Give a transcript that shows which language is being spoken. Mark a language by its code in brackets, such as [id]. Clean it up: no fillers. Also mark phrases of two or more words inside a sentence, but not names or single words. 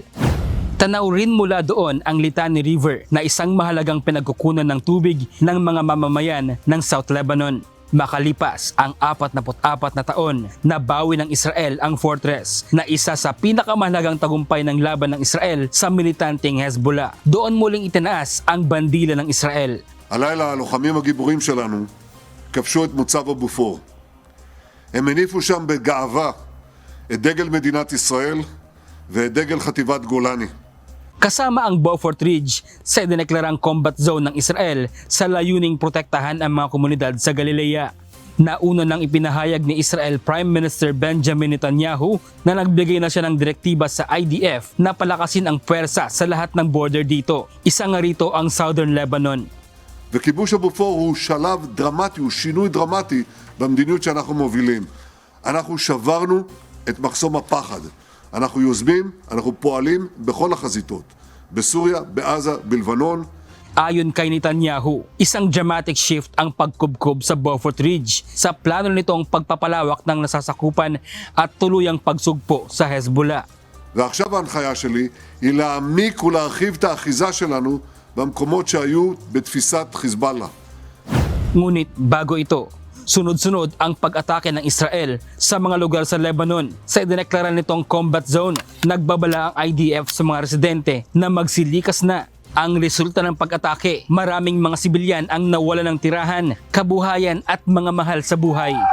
[tl] Tanaw rin mula doon ang Litani River na isang mahalagang pinagkukunan ng tubig ng mga mamamayan ng South Lebanon. Makalipas ang 44 na taon, nabawi ng Israel ang fortress na isa sa pinakamahalagang tagumpay ng laban ng Israel sa militanteng Hezbollah. Doon muling itinaas ang bandila ng Israel. [he] הלילה הלוחמים הגיבורים שלנו כבשו את מוצב הבופור. הם הניפו שם בגאווה את דגל מדינת ישראל ואת דגל חטיבת גולני. [tl] Kasama ang Beaufort Ridge sa idineklarang [en] combat zone [tl] ng Israel sa layuning protektahan ang mga komunidad sa Galilea. Nauna nang ipinahayag ni Israel Prime Minister Benjamin Netanyahu na nagbigay na siya ng direktiba sa IDF na palakasin ang puwersa sa lahat ng border dito. Isa nga rito ang Southern Lebanon. [he] וכיבוש הבופור הוא שלב דרמטי, הוא שינוי דרמטי במדיניות שאנחנו מובילים. אנחנו שברנו את מחסום הפחד. אנחנו יוזמים, אנחנו פועלים בכל החזיתות. בסוריה, בעזה, בלבנון. [tl] Ayon kay Netanyahu, isang [en] dramatic shift [tl] ang pagkubkob sa Beaufort Ridge sa plano nitong pagpapalawak ng nasasakupan at tuluyang pagsugpo sa Hezbollah. [he] ועכשיו ההנחיה שלי היא להעמיק ולהרחיב את האחיזה שלנו במקומות שהיו בתפיסת חיזבאללה. [tl] Ngunit bago ito, sunod-sunod ang pag-atake ng Israel sa mga lugar sa Lebanon. Sa idineklara nitong [en] combat zone, [tl] nagbabala ang IDF sa mga residente na magsilikas na. Ang resulta ng pag-atake, maraming mga sibilyan ang nawala ng tirahan, kabuhayan at mga mahal sa buhay.